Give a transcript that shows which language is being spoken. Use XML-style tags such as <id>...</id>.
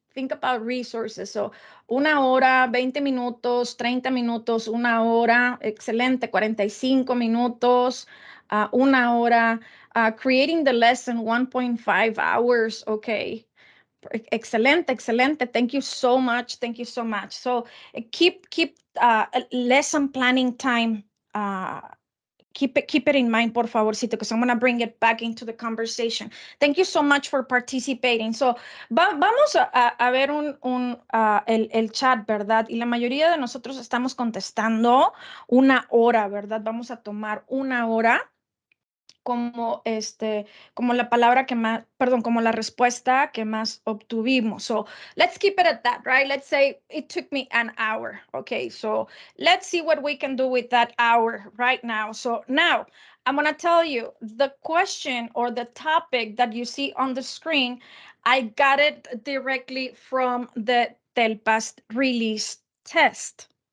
<en>Think about resources. So</en> <es>una hora, 20 minutos, 30 minutos, una hora, excelente, 45 minutos, una hora,</es> <en>creating the lesson 1.5 hours, okay.</en> <es>Excelente, excelente.</es> <en>Thank you so much. Thank you so much. So keep lesson planning time. Keep it in mind,</en> <es>por favorcito,</es> <en>because I'm going to bring it back into the conversation. Thank you so much for participating.</en> <es>So, vamos a ver el chat, ¿verdad? Y la mayoría de nosotros estamos contestando una hora, ¿verdad? Vamos a tomar una hora como la palabra que más, perdón, como la respuesta que más obtuvimos.</es> <en>So let's keep it at that, right? Let's say it took me an hour. Okay, so let's see what we can do with that hour right now. So now I'm going to tell you the question or the topic that you see on the screen. I got it directly from the TELPAS release test.</en>